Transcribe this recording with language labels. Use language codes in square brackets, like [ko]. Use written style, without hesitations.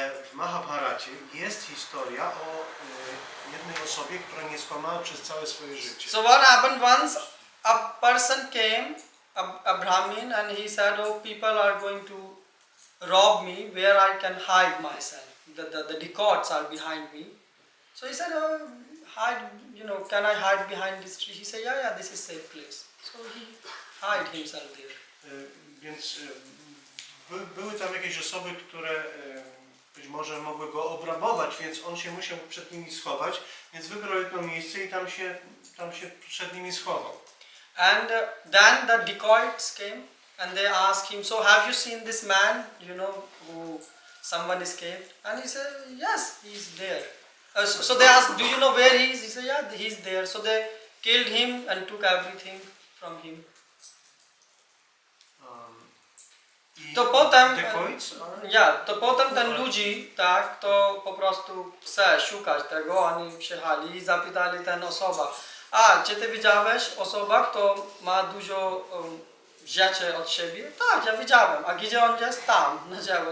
[pl] W Mahabharacie jest historia o jednej osobie, która nie skłamała przez całe swoje życie. [en] So what happened once? A person came a Brahmin, and he said, oh, people are going to rob me where I can hide myself. The decoys are behind me. So he said, oh, hide, can I hide behind this tree? He said, yeah, this is safe place. So he hide himself there. [pl] Więc były tam jakieś osoby, które być może mogły go obrabować, więc on się musiał przed nimi schować, więc wybrał jedno miejsce i tam się przed nimi schował. [en] And then the decoys came and they asked him, so have you seen this man, who someone escaped? And he said, yes, he's there. So they asked, do you know where he is? He said, yeah, he's there. So they killed him and took everything from him. [pl] To potem, to potem ten ludzi, tak, to po prostu chce szukać tego, oni przyjechali i zapytali ten osoba, czy ty widziałeś osoba, kto ma dużo rzeczy od siebie? Tak, ja widziałem. A gdzie on jest? Tam, na drzewo.